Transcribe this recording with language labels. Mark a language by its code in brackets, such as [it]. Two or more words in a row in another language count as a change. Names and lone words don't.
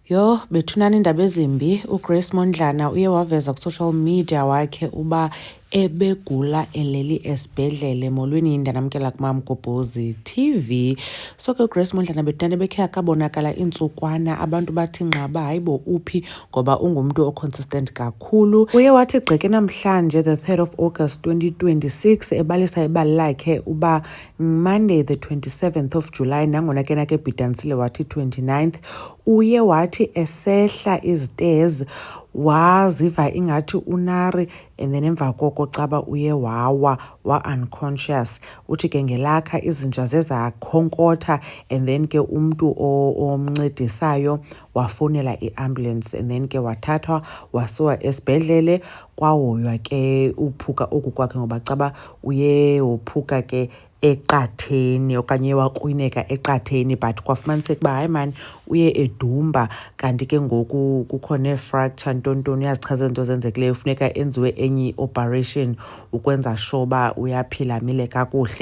[xh] Yho, bethunani iindaba ezimbi. UGrace Mondlana uye waveza ku-social media wakhe uba ebegula eleli esibhedlele. Molweni, ndanamkela kuMamgobhozi TV. So ke uGrace Mondlana bethunani bekhe akabonakala iintsukwana, abantu bathi nqaba hayi bo uphi ngoba ungumntu oconsistent kakhulu. Uye wathi gqeke namhlanje [en] the 3rd of August 2026 [xh] ebalisa ibali lakhe uba [en] Monday the 27th of July, [xh] nangona ke nake bhitanisile wathi 29th, uye wathi esehla izitezi waziva ingathi unari [en] and then [xh] emva koko caba uye wawa wa-unconscious. Uthi ke ngelakha izinja zezakhonkotha [en] and then [xh] ke umntu omncedisayo wafowunela i-ambulance [en] and then [xh] ke wathathwa wasiwa esibhedlele. Kwahoywa ke uphuka oku kwakhe ngoba caba uye wophuka ke eqatheni okanye wakrwineka eqatheni, but kwafumaniseka uba hayi mani uye edumba, kanti ke ngoku kukho nee-fracture ntontoni, uyazichaza izinto zenzekileyo, funeka enziwe enye i-operation ukwenza sure uba uyaphila amile kakuhle.